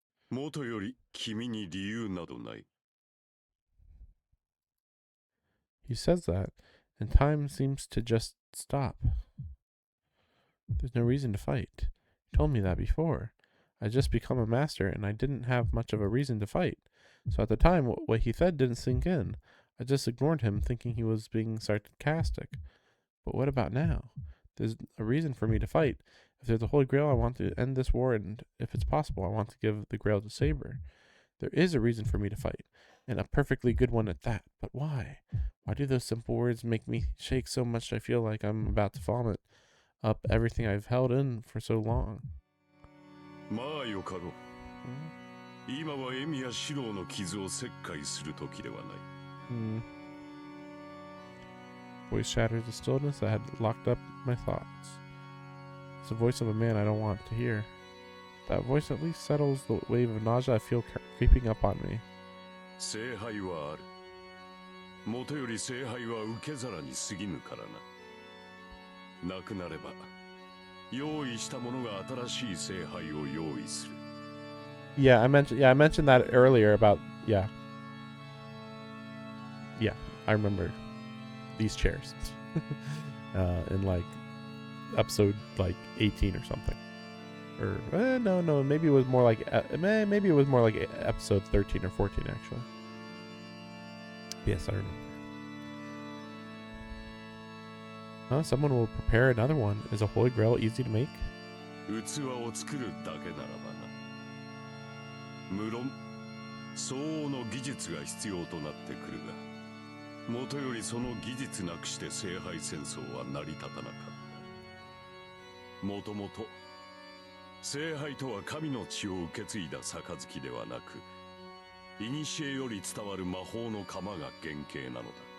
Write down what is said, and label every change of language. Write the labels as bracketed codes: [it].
[ja] もとより君に理由などない。 [en] He says that, and time seems to just stop. There's no reason to fight. He told me that before. I just become a master, and I didn't have much of a reason to fight. So at the time, what he said didn't sink in. I just ignored him, thinking he was being sarcastic. But what about now? There's a reason for me to fight. If there's a Holy Grail, I want to end this war, and if it's possible, I want to give the Grail to Saber. There is a reason for me to fight, and a perfectly good one at that. But why? Why do those simple words make me shake so much I feel like I'm about to vomit up everything I've held in for so long? [ja] まあよかろう。今はエミやシローの傷を切開する時ではない。 [en] Voice shatters the stillness that had locked up my thoughts. It's the voice of a man I don't want to hear. That voice at least settles the wave of nausea I feel creeping up on me. [ja] 聖杯はある。もとより聖杯は受け皿に過ぎぬからな。なくなれば、用意した者が新しい聖杯を用意する。 [en] Yeah, I mentioned that earlier about yeah, I remember these chairs in like episode like 18 or something, or no, maybe it was more like episode 13 or 14 actually. Yes, I remember. Someone will prepare another one. Is a Holy Grail easy to make? [ja] 器を作るだけならばな。無論、相応の技術が必要となってくるが、もとよりその技術なくして聖杯戦争は成り立たなかった。もともと、聖杯とは神の血を受け継いだ杯ではなく、古より伝わる魔法の鎌が原型なのだ。